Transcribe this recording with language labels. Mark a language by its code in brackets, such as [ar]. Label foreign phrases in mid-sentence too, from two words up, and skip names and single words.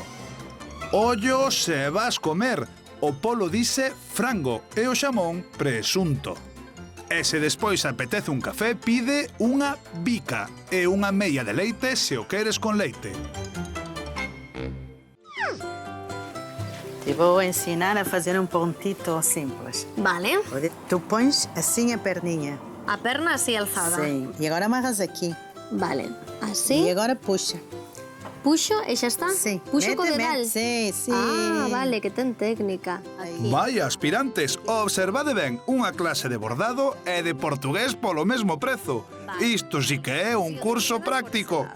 [gl] Ollo se vas comer. O polo dise frango e o xamón presunto. E se despois apetece un café, pide unha bica e unha meia de leite se o queres con leite. [pt] Te vou ensinar a fazer um pontito simples. [gl] Vale. [pt] Tu pões assim a perninha. [gl] A perna así alzada. [pt] Sim. E agora amarras aqui. [gl] Vale. Así. [pt] E agora puxa. [gl] Puxo e xa está? Sí. Puxo co dedal? Sí, sí. Ah, vale, que ten técnica. Aquí. Vai, aspirantes, observade ben, unha clase de bordado e de portugués polo mesmo prezo. Isto sí que é un curso práctico.